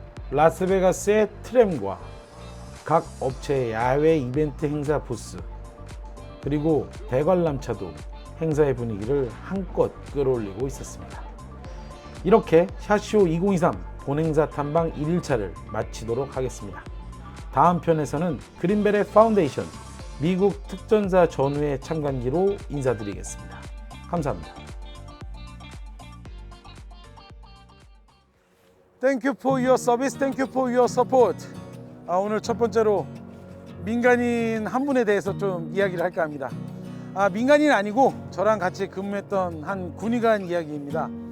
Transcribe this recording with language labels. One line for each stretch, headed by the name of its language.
Korean: 라스베가스의 트램과 각 업체의 야외 이벤트 행사 부스, 그리고 대관람차도 행사의 분위기를 한껏 끌어올리고 있었습니다. 이렇게 샷쇼 2023 본행사 탐방 1일차를 마치도록 하겠습니다. 다음 편에서는 그린베레 파운데이션 미국 특전사 전후의 참관기로 인사드리겠습니다. 감사합니다.
English: Thank you for your service. Thank you for your support.
Korean: 오늘 첫 번째로 민간인 한 분에 대해서 좀 이야기를 할까 합니다. 민간인 아니고 저랑 같이 근무했던 한 군의관 이야기입니다.